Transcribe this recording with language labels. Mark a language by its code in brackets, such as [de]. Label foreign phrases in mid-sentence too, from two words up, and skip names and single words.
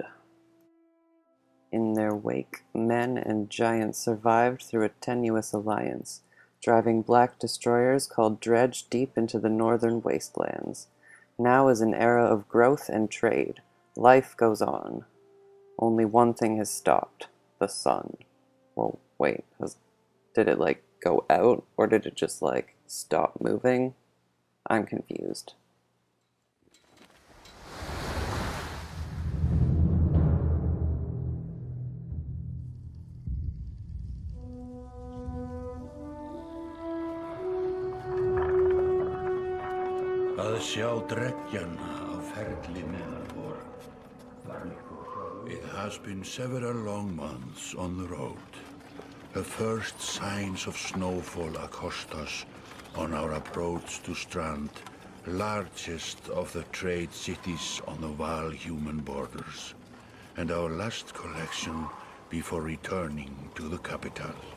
[en] In their wake, men and giants survived through a tenuous alliance, driving black destroyers called Dredge deep into the northern wastelands. Now is an era of growth and trade. Life goes on. Only one thing has stopped: the sun. Well, wait, did it like go out, or did it just like stop moving? I'm confused. [is] Að sjá dreggjana á ferli meðal vor. [en] It has been several long months on the road. The first signs of snowfall accost us on our approach to Strand, largest of the trade cities on the Varl human borders, and our last collection before returning to the capital.